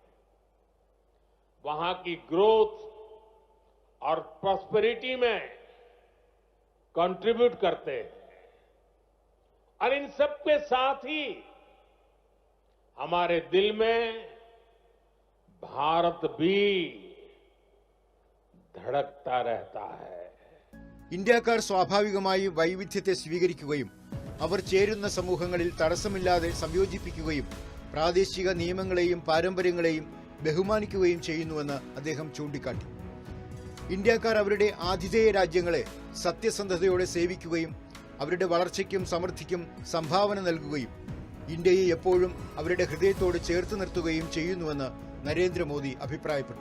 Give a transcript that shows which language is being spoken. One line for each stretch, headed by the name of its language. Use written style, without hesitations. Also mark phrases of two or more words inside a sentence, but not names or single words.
Hindi: वहां की ग्रोथ और प्रॉस्पेरिटी में कंट्रीब्यूट करते हैं. और इन सब के साथ ही हमारे दिल में भारत भी धड़कता रहता है.
Malayalam: ഇന്ത്യക്കാർ സ്വാഭാവികമായി വൈവിധ്യത്തെ സ്വീകരിക്കുകയും അവർ ചേരുന്ന സമൂഹങ്ങളിൽ തടസ്സമില്ലാതെ സംയോജിപ്പിക്കുകയും പ്രാദേശിക നിയമങ്ങളെയും പാരമ്പര്യങ്ങളെയും ബഹുമാനിക്കുകയും ചെയ്യുന്നുവെന്ന് അദ്ദേഹം ചൂണ്ടിക്കാട്ടി. ഇന്ത്യക്കാർ അവരുടെ ആതിഥേയ രാജ്യങ്ങളെ സത്യസന്ധതയോടെ സേവിക്കുകയും അവരുടെ വളർച്ചയ്ക്കും സമൃദ്ധിക്കും സംഭാവന നൽകുകയും ഇന്ത്യയെ എപ്പോഴും അവരുടെ ഹൃദയത്തോട് ചേർത്ത് നിർത്തുകയും ചെയ്യുന്നുവെന്ന് നരേന്ദ്രമോദി അഭിപ്രായപ്പെട്ടു.